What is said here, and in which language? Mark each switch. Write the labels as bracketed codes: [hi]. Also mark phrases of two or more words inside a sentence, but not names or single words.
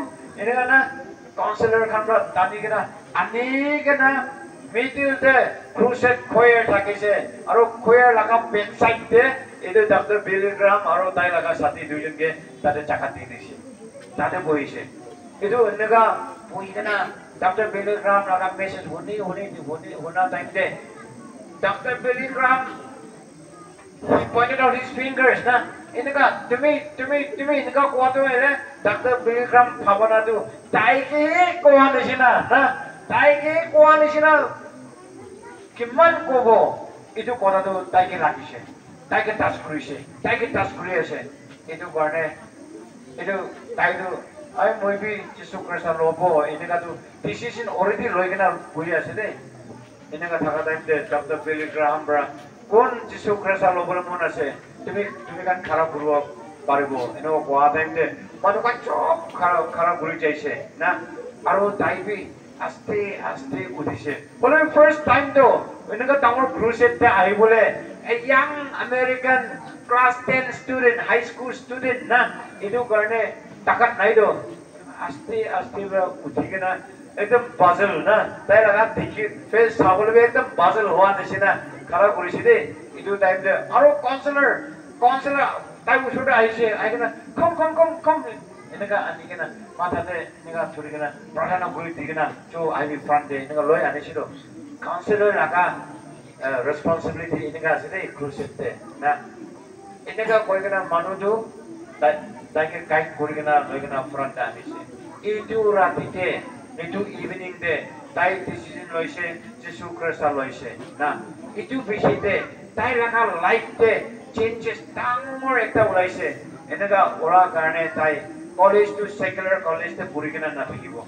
[nag] Ini kana counselor kanra tani kana, ani kana meeting te [en] crusade choir [nag] thakise, aro choir laga bedside te, itu Dr. Billy Graham aro tai laga sati duijon ke tate chakati dise, tate boise. Itu enega boi kana Dr. Billy Graham laga message hona time te, Dr. [en] Billy Graham he pointed out his fingers na. [nag] Inaka tumi inaka kuatu ele Dr. Billy Graham bhavana tu taike kuan isina na taike kuan isina kiman kobo itu kota tu taike rakise taike tas kuri ase itu karne itu tai tu ai moi bi Jesu Kristus lobo inaka tu [en] decision already [nag] loi kena bui ase de inaka thaka time de Dr. Billy Graham bra kon Jesu Kristus lobo mon ase তুমি kan khara kurwa paribo eno koa time te manu kan chop khara kuri jaise na aro taibi aste udise bole [en] first time [nag] to enega tamor crusade te ai bole [en] a young American class 10 student high school student [nag] na edu karne takat nai do aste bra uthike na ekdam puzzle na tai laga dekhi face sabole be ekdam puzzle howa nisina khara kurise de edu time te aro counselor tai usuda aise ai kana kom enega ani kana matha te enega churi kana pradhana guri digena jo ai bi front de enega loi ani sido counselor laga responsibility enega side crusade te na enega koi kana manu jo tai ke guide kuri kana loi kana front ani se itu rati te itu evening te tai decision loise Jesu Kristus loise na itu bishite tai laga life te changes tangmor ekta ulaise enega ora karne tai college to [en] secular college [nag] te puri kena na thakibo